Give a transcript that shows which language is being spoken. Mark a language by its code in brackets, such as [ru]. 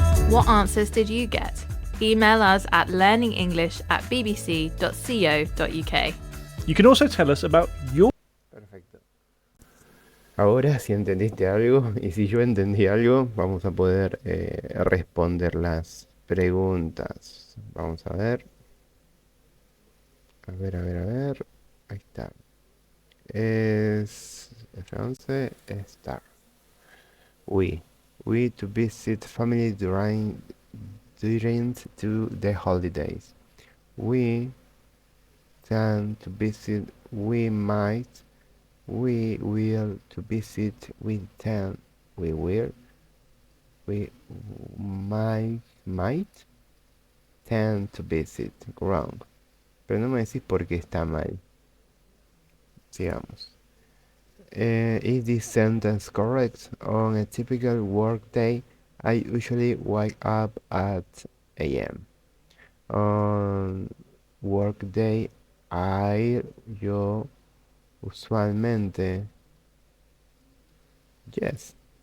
[en] What answers did you get? Email us at learningenglish@bbc.co.uk. You can also tell us about your... [es] Perfecto. Ahora, si entendiste algo y si yo entendí algo, vamos a poder responder las preguntas. Vamos a ver. A ver, a ver, a ver. Ahí está. Es F11, start. [en] We to visit family during to the holidays. We tend to visit, we might, we will to visit, we tend, we will, we might tend to visit. Wrong. [es] Pero no me decís por qué está mal. Sigamos. [en] Is this sentence correct? On a typical work day, I usually wake up at 8 a.m. On work day, [es] yo usualmente, [en] yes.